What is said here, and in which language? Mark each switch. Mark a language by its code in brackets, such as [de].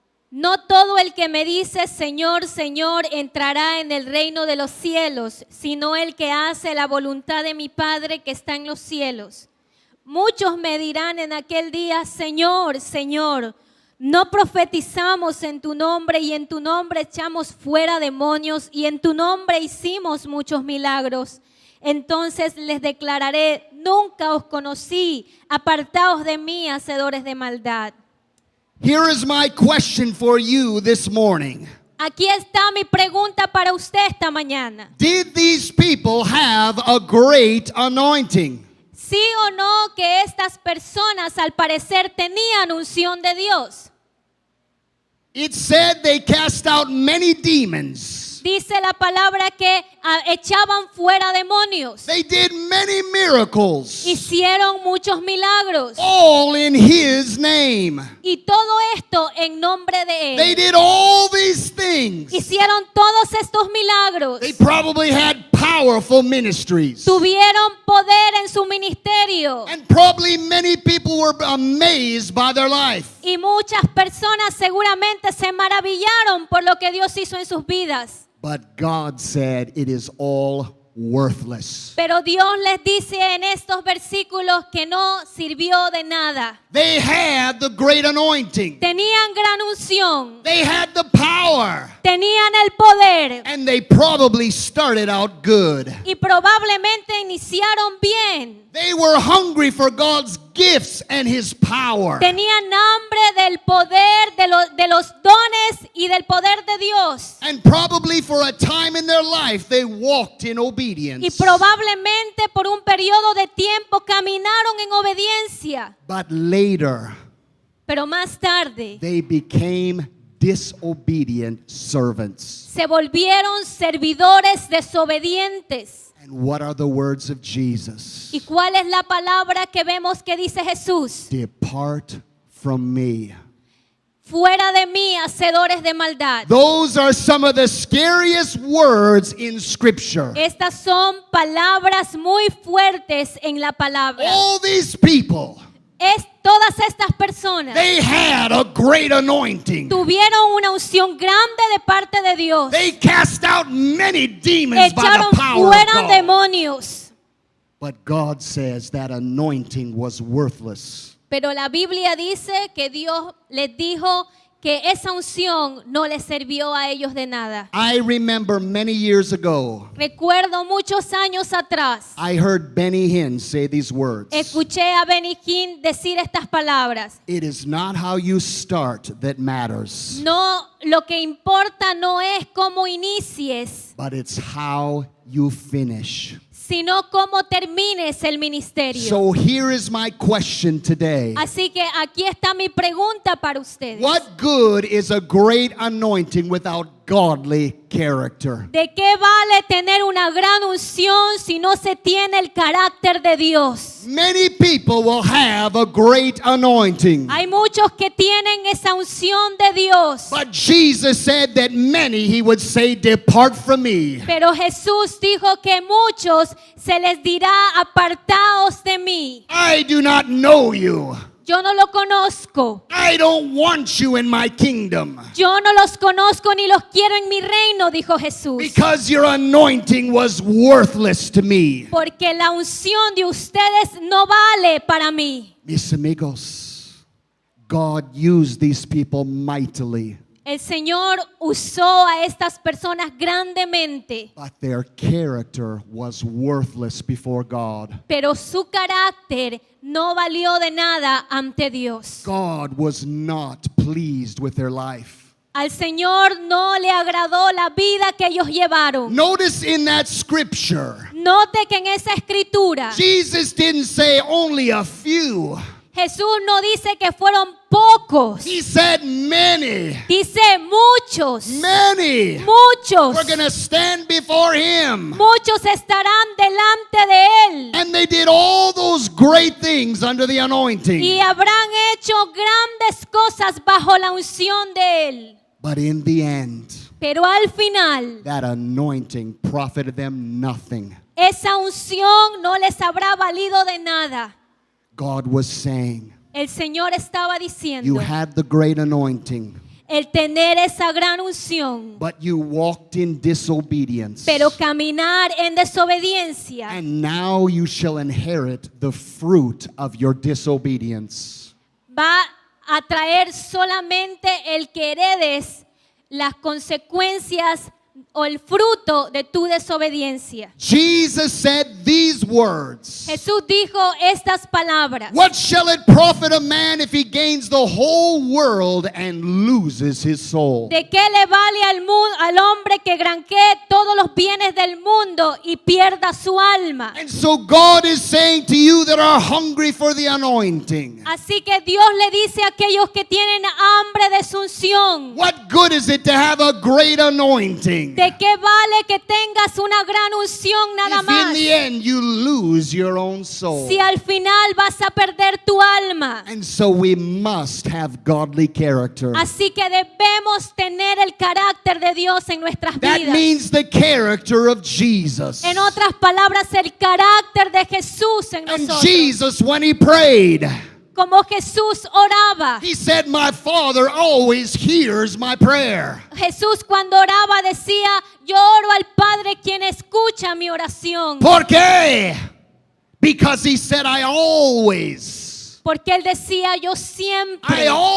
[es] No todo el que me dice Señor, Señor entrará en el reino de los cielos, sino el que hace la voluntad de mi Padre que está en los cielos. Muchos me dirán en aquel día, Señor, Señor, no profetizamos en tu nombre y en tu nombre echamos fuera demonios y en tu nombre hicimos muchos milagros. Entonces les declararé, nunca os conocí, apartaos de mí, hacedores de maldad. [en] Here is my question for you this morning. [es] Aquí está mi pregunta para usted esta mañana. [en] Did these people have a great anointing? [es] ¿Sí o no que estas personas al parecer tenían unción de Dios? [en] It said they cast out many demons. [es] Dice la palabra que echaban fuera demonios. [en] They did many miracles. [es] Hicieron muchos milagros. [en] All in His name. [es] Y todo esto en nombre de [en] They [es] Él. [en] did all these things. [es] Hicieron todos estos milagros. [en] They probably had powerful ministries. [es] Tuvieron poder en su ministerio. [en] And probably many people were amazed by their life. [es] Y muchas personas seguramente se maravillaron por lo que Dios hizo en sus vidas. [en] But God said it is all worthless. [es] Pero Dios les dice en estos versículos que no sirvió de nada. [en] They had the great anointing. [es] Tenían gran unción, [en] They had the power. [es] tenían el poder [en] And they probably started out good. [es] y probablemente iniciaron bien. [en] They were hungry for God's gifts and His power. [es] Tenían hambre del poder, de los dones y del poder de Dios. [en] And probably for a time in their life they walked in obedience. [es] Y probablemente por un periodo de tiempo caminaron en obediencia. [en] But later [es] Pero más tarde [en] they became disobedient servants. [es] se volvieron servidores desobedientes. [en] And what are the words of Jesus? [es] ¿Y cuál es la palabra que vemos que dice Jesús? [en] Depart from me. [es] Fuera de mí, hacedores de maldad. [en] Those are some of the scariest words in Scripture. [es] Estas son palabras muy fuertes en la palabra. [en] All these people, [es] Todas estas personas [en] they had a great anointing. [es] tuvieron una unción grande de parte de Dios. [en] They cast out many demons by [es] Echaron [en] the power of [es] fuera [en] God. [es] demonios. [en] But God says that anointing was worthless. [es] Pero la Biblia dice que Dios les dijo que esa unción no les sirvió a ellos de nada. [en] I remember many years ago, [es] Recuerdo muchos años atrás, [en] I heard Benny Hinn say these words. [es] escuché a Benny Hinn decir estas palabras. [en] It is not how you start that matters, [es] No, lo que importa no es cómo inicies, [en] but it's how you finish. [es] sino cómo termines el ministerio. [en] So here is my question today. [es] Así que aquí está mi pregunta para ustedes. [en] What good is a great anointing without godly character? [es] ¿De qué vale tener una gran unción si no se tiene el carácter de Dios? [en] Many people will have a great anointing. [es] Hay muchos que tienen esa unción de Dios. [en] But Jesus said that many, He would say, depart from me. [es] Pero Jesús dijo que muchos se les dirá, apartaos de mí. [en] I do not know you. [es] Yo no lo conozco. [en] I don't want you in my kingdom. [es] Yo no los conozco ni los quiero en mi reino, dijo Jesús. [en] Because your anointing was worthless to me. [es] Porque la unción de ustedes no vale para mí. Mis amigos, [en] God used these people mightily, [es] El Señor usó a estas personas grandemente, [en] but their character was worthless before God. [es] pero su carácter no valió de nada ante Dios. [en] God was not pleased with their life. [es] Al Señor no le agradó la vida que ellos llevaron. [en] Notice in that scripture, [es] Note que en esa escritura [en] Jesus didn't say only a few. [es] Jesús no dice que fueron pocos, [en] He said many. [es] dice muchos, [en] Many. [es] muchos, [en] We're going to stand before Him. [es] muchos estarán delante de Él [en] And they did all those great things under the anointing. [es] y habrán hecho grandes cosas bajo la unción de Él. [en] But in the end, [es] Pero al final, [en] that anointing profited them nothing. [es] esa unción no les habrá valido de nada. [en] God was saying, [es] El Señor estaba [en] you [es] diciendo, [en] had the great anointing, [es] el tener esa gran unción, [en] but you walked in disobedience. [es] pero caminar en desobediencia, [en] And now you shall inherit the fruit of your disobedience. [es] va a traer solamente el que heredes las consecuencias o el fruto de tu desobediencia. [en] Jesus said these words. [es] Jesús dijo estas palabras. [en] What shall it profit a man if he gains the whole world and loses his soul? [es] ¿De qué le vale al hombre que granjee todos los bienes del mundo y pierda su alma? [en] And so God is saying to you that are hungry for the anointing, [es] Así que Dios le dice a aquellos que tienen hambre de su unción, [en] what good is it to have a great anointing [es] ¿de qué vale que tengas una gran unción nada [en] if in [es] más [en] the end you lose your own soul? [es] si al final vas a perder tu alma? [en] And so we must have godly character. [es] Así que debemos tener el carácter de Dios en nuestras [en] That [es] vidas. [en] means the character of Jesus. [es] En otras palabras, el carácter de Jesús en [en] And [es] nosotros. [en] Jesus, when he prayed, [es] Como Jesús oraba. [en] he said, my Father always hears my prayer. [es] Jesús cuando oraba decía, yo oro al Padre quien escucha mi oración. ¿Por qué? [en] Because he said, I always [es] Porque Él decía, yo siempre